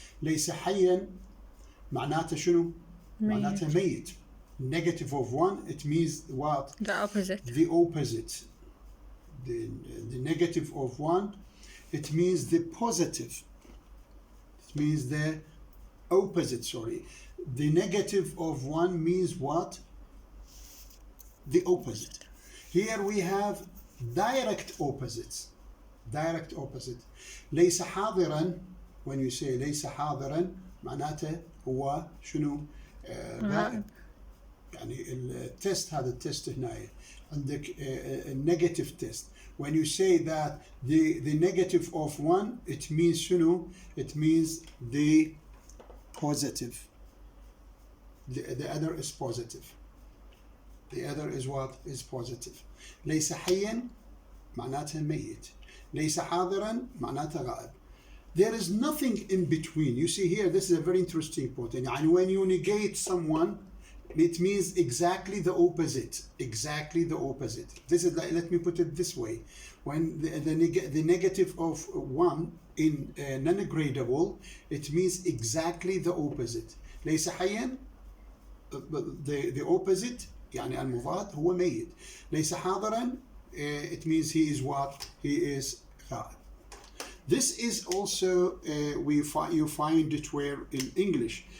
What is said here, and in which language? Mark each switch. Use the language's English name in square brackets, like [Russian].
[Arabic] ليس حيا معناته شنو؟ معناته ميت. [English] Negative of one, it means what? The opposite. The opposite. The negative of one it means the positive. It means the opposite, sorry. The negative of one means what? The opposite. Here we have direct opposites. Direct opposite. [Arabic] ليس حاضرا. [English] When you say [Arabic] ليس حاضرا معناته هو شنو؟ غائب. يعني التست هذا التست هنا عندك [English] negative test. When you say that the negative of one, it means شنو? It means the positive. The other is positive. The other is what? Is positive. [Arabic] ليس حيا معناتها ميت. ليس حاضرا معناتها غائب. [English] There is nothing in between. You see here, this is a very interesting point. And when you negate someone, it means exactly the opposite. Exactly the opposite. This is like, let me put it this way. When the negative of one in non-gradable, it means exactly the opposite. [Arabic] ليس حيا, [English] the opposite, [Arabic] يعني المضاد هو ميت. [English] ليس حاضرا, it means he is what? He is غائب. This is also you find it where in English.